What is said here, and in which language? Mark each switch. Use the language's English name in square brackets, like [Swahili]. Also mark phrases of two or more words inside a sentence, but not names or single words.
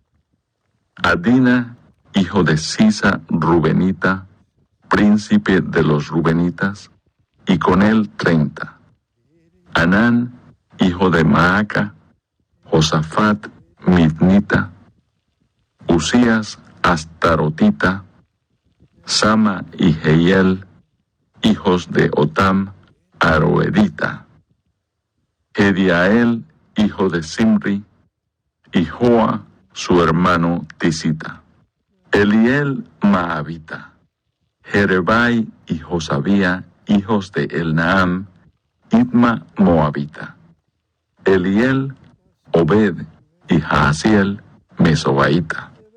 [Spanish] Adina, hijo de Sisa, Rubenita, príncipe de los Rubenitas, y con él 30. Anán, hijo de Maaca, Josafat, Mitnita, Usías, Astarotita, Sama y Jehiel, hijos de Otam, Aroedita, Hediael, hijo de Simri, y Joa, su hermano Tisita, Eliel Maavita, Jerebai y Josabía, hijos de Elnaam, Itma moabita, Eliel, Obed y Jaasiel, mesobaita.